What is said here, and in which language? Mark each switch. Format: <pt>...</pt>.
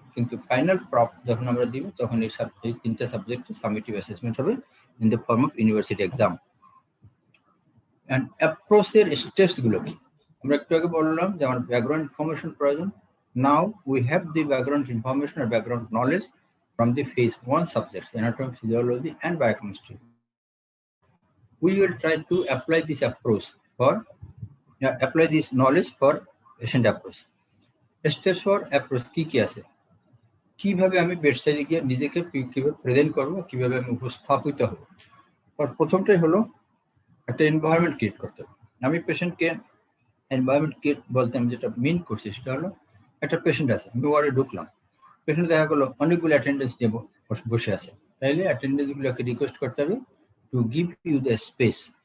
<bn>কিন্তু final prop যখন আমরা দিব, তখন এই 3টা সাবজেক্টে সামেটিভ অ্যাসেসমেন্ট হবে</bn> <en>In the form of university exam.</en> <bn>And অ্যাপ্রোচের স্টেপসগুলো কি? আমরা একটু আগে বললাম যে আমার ব্যাকগ্রাউন্ড ইনফরমেশন প্রয়োজন।</bn> <en>now we have the background information</en> <bn>আর</bn> <en>Background knowledge from the phase 1 subjects, anatomy, physiology and biochemistry. We will try to apply this approach for apply this knowledge for patient approach. Steps for approach</en> <bn>কি আছে, কিভাবে আমি বেডসাইডে গিয়ে নিজেকে কিভাবে present করব, কিভাবে আমি উপস্থাপিত হব। প্রথমটাই হলো একটা এনভায়রনমেন্ট ক্রিয়েট করতে হবে। আমি পেশেন্টকে এনভায়রনমেন্ট ক্রিয়েট বলতে আমি যেটা মিন করছি সেটা হলো, একটা পেশেন্ট আছে, আমি ওয়ার্ডে ঢুকলাম, পেশেন্ট দেখা গেলো অনেকগুলো অ্যাটেন্ডেন্স নিয়ে বসে আছে, তাইলে অ্যাটেন্ডেন্স গুলোকে রিকোয়েস্ট করতে হবে</bn> <en>To give you the space.</en>